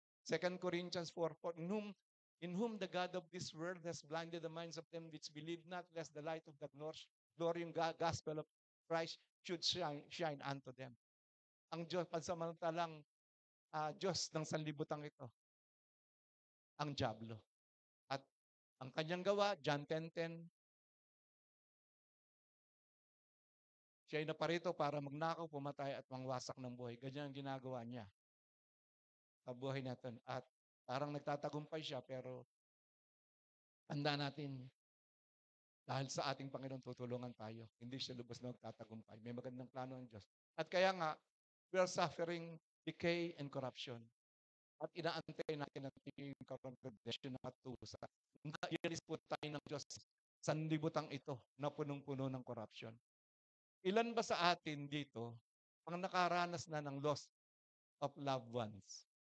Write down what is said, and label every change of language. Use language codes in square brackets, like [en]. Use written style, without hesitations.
[en] 2 Corinthians 4:4, in whom the God of this world has blinded the minds of them which believe not, lest the light of the glorious gospel of Christ should shine unto them. [tl] Ang Diyos, pansamantalang Diyos ng sanlibutan ito, ang Diablo. At ang kanyang gawa, John 10:10, siya ay naparito para magnakaw, pumatay at mangwasak ng buhay. Ganyan ang ginagawa niya sa buhay natin. At parang nagtatagumpay siya, pero tanda natin, dahil sa ating Panginoon, tutulungan tayo. Hindi siya lubos na magtatagumpay. May magandang plano ng Diyos. At kaya nga, [en] we are suffering decay and corruption. [tl] At inaantay natin ang karoon ng redemption na katusa. Ialis po tayo ng Diyos sa sanlibutang ito na punong-puno ng corruption. Ilan ba sa atin dito ang nakaranas na ng [en] loss of loved ones?